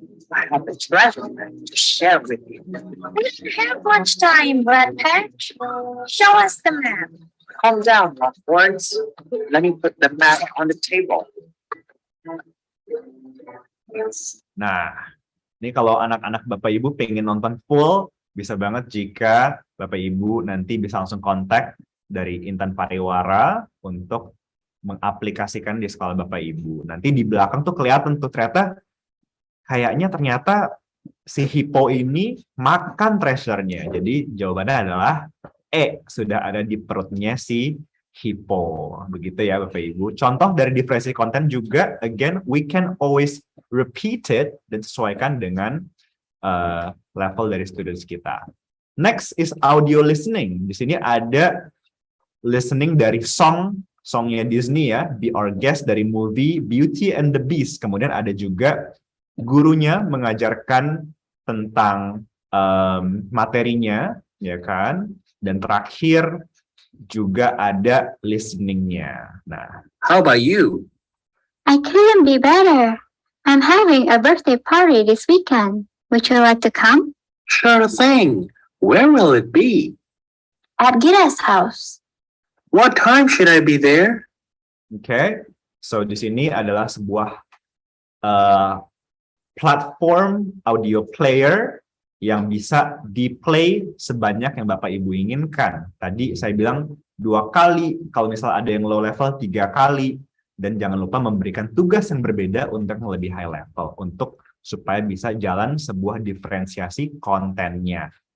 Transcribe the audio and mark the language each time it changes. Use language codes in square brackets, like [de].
[en] I have a treasure to share with you. We don't have much time, Brad Patch. Show us the map. Calm down, Hogwarts. Let me put the map on the table. [id] Nah, ini kalau anak-anak Bapak Ibu pengen nonton full, bisa banget jika Bapak Ibu nanti bisa langsung kontak dari Intan Pariwara untuk mengaplikasikan di sekolah Bapak Ibu. Nanti di belakang tuh kelihatan tuh ternyata si hippo ini makan treasure-nya. Jadi jawabannya adalah E, sudah ada di perutnya si hippo. Begitu ya Bapak Ibu. Contoh dari diferensi konten juga, [en] again, we can always repeat it [id] dan sesuaikan dengan level dari students kita. [en] Next is audio listening. [id] Di sini ada listening dari songnya Disney ya, Be Our Guest dari movie Beauty and the Beast. Kemudian ada juga gurunya mengajarkan tentang materinya, ya kan? Dan terakhir juga ada listening-nya. Nah, [en] How about you? I couldn't be better. I'm having a birthday party this weekend. Would you like to come? Sure thing. Where will it be? At Gita's house. What time should I be there? okay. [id] So di sini adalah sebuah platform audio player yang bisa di-play sebanyak yang Bapak Ibu inginkan. Tadi saya bilang 2 kali, kalau misalnya ada yang low level 3 kali, dan jangan lupa memberikan tugas yang berbeda untuk yang lebih high level, untuk supaya bisa jalan sebuah diferensiasi kontennya.